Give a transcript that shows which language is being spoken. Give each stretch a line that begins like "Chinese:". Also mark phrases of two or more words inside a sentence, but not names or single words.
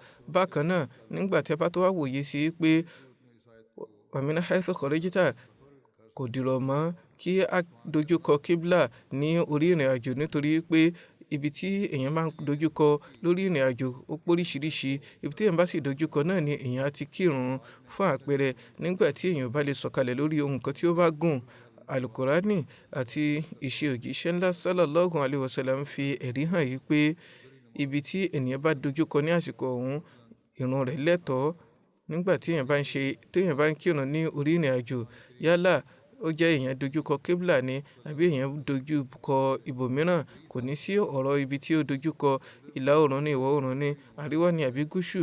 Yoruba: Bákan náà, nígbà tí a bá tó wá wòye sí pé
Arabic: ومن حيث خرجت
Yoruba: kò dìrọ̀ mọ́ kí a dojúkọ kíbla ní orí ìrìn àjò, nítorí pé ibi tí èèyàn máa ń dojúkọ lórí ìrìn àjò ó póríṣiríṣi. Ibi tí èèyàn bá sì dojúkọ náà ni èèyàn á ti kírun. Fún àpẹẹrẹ, nígbà tí èèyàn bá lè sọ̀kalẹ̀ lórí ohun kan tí ó bá gùn, alukurani àti ìṣe òjíṣẹ́ ńlá
Arabic: صلى الله عليه وسلم
Yoruba: fi ẹ̀rí hàn yìí pé ibi tí ènìyàn bá dojúkọ ní àsìkò ọ̀hún, ìrun rẹ̀ lẹ́tọ̀ọ́. Nígbà tí èèyàn bá ń kírun ní orí ìrìn àjò, yálà ó jẹ́ èèyàn dojúkọ kíbla ni àbí èèyàn dojúkọ ibòmíràn, kò ní sí ọ̀rọ̀ ibi tí ó dojúkọ, ìlà oòrùn ni, ìwọ̀ oòrùn ni, àríwá ni àbí gúúsù.